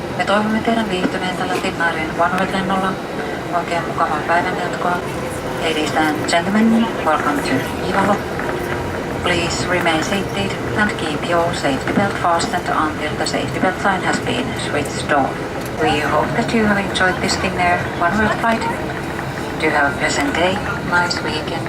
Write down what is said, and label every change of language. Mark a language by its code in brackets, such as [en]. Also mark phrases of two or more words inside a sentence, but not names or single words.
[fi] Toivomme teidän viihtyneen tällä Finnairin OneWorld-lennolla. Oikein mukavaa päivän jatkoa. [en] Ladies and gentlemen, welcome to Ivalo. Please remain seated and keep your safety belt fastened until the safety belt sign has been switched off. We hope that you have enjoyed this Finnair OneWorld flight. Do have a pleasant day, nice weekend.